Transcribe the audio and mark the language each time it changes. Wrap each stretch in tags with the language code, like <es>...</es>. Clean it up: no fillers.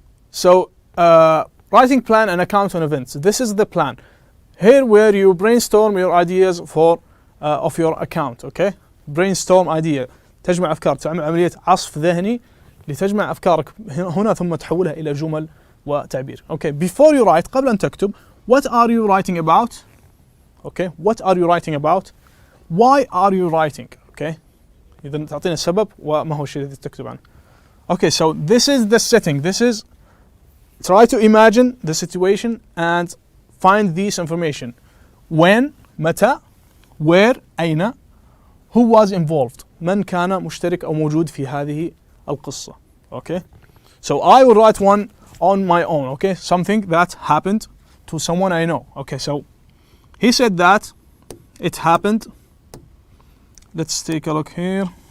<en>So writing plan and account on events. This is the plan. Here where you brainstorm your ideas for of your account. Okay. Brainstorm idea.</en> <ar>تجمع أفكار، تعمل عملية عصف ذهني لتجمع أفكارك هنا ثم تحولها إلى جمل وتعبير.</ar> <en>Okay. Before you write، قبل أن تكتب، what are you writing about? Okay. What are you writing about? Why are you writing? Okay.</en> <ar>إذا تعطينا السبب وما هو الشيء الذي تكتب عنه.</ar> <en>Okay. So this is the setting. This is try to imagine the situation and find this information.</en> <ar>When, متى, where, أين, who was involved, من كان مشترك أو موجود في هذه القصة.</ar> <en>Okay. So I will write one on my own. Okay. Something that happened to someone I know. Okay. So he said that it happened. Let's take a look here.</en>